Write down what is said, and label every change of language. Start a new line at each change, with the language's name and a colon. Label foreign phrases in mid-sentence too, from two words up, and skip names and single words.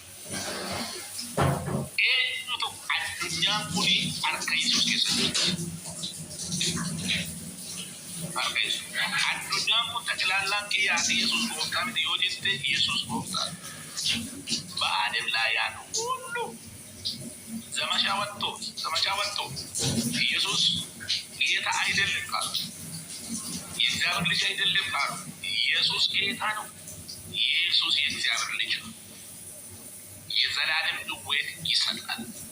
Oromo: Eenyutu addunyaan kuni harka Yesuus keessatti. Addunyaa kun tajaajilaa kiyyaati Yesuus gooftaa miti yoo jette Yesuus gooftaa. Ba'aadheef laayaan
Amharic: ሁሉ ዘመቻ ወጥቶ ኢየሱስ ጌታ አይደለም ካሉ የእግዚአብሔር ልጅ አይደለም ካሉ ኢየሱስ ጌታ ነው። ኢየሱስ የእግዚአብሔር ልጅ ነው። የዘላለም ሕይወት ይሰጣል።